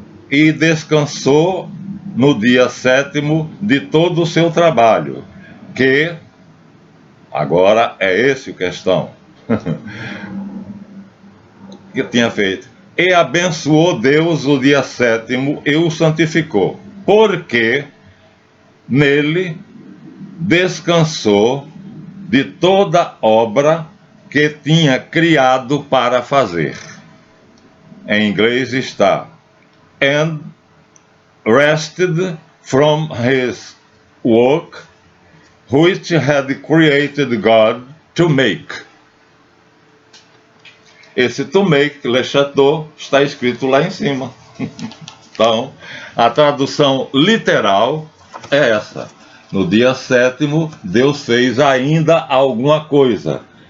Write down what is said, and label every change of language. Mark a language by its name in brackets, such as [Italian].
[Portuguese] E descansou no dia sétimo de todo o seu trabalho, que, agora é esse a questão, que tinha feito. E abençoou Deus o dia sétimo e o santificou, porque nele descansou de toda obra que tinha criado para fazer. Em inglês está: [English] and rested from his work which had created God to make. [Portuguese] Esse to make, le chateau, está escrito lá em cima. Então, a tradução literal é essa. No dia sétimo, Deus fez ainda alguma coisa.